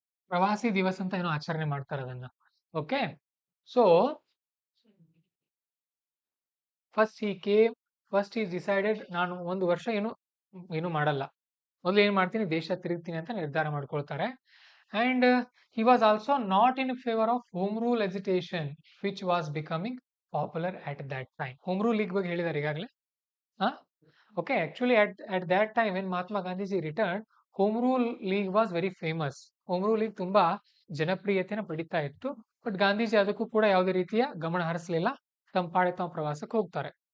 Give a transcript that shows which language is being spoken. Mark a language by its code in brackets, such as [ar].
[kn] ಪ್ರವಾಸಿ ದಿವಸ ಅಂತ ಏನೋ ಆಚರಣೆ ಮಾಡ್ತಾರೆ ಅದನ್ನ. Okay, so first he decided, ನಾನು ಒಂದು ವರ್ಷ ಏನು ಮಾಡಲ್ಲ, ಮೊದಲು ಏನ್ ಮಾಡ್ತೀನಿ, ದೇಶ ತಿರುಗ್ತೀನಿ ಅಂತ ನಿರ್ಧಾರ ಮಾಡ್ಕೊಳ್ತಾರೆ. [en] And he was also not in favor of home rule agitation which was becoming popular at that time. [kn] home rule league ಬಗ್ಗೆ ಹೇಳಿದ್ದಾರೆ ಈಗಾಗಲೇ. [en] Okay, actually at that time when Mahatma Gandhiji returned, home rule league was very famous. [kn] home rule league ತುಂಬಾ ಜನಪ್ರಿಯತೆನ ಪಡಿತಾ ಇತ್ತು. But Gandhiji ಅದಕ್ಕೂ ಕೂಡ ಯಾವುದೇ ರೀತಿಯ ಗಮನ ಹರಿಸಲಿಲ್ಲ, ತಮ್ಮ ಪಾಡೆ ತಾವು ಪ್ರವಾಸಕ್ಕೆ ಹೋಗ್ತಾರೆ.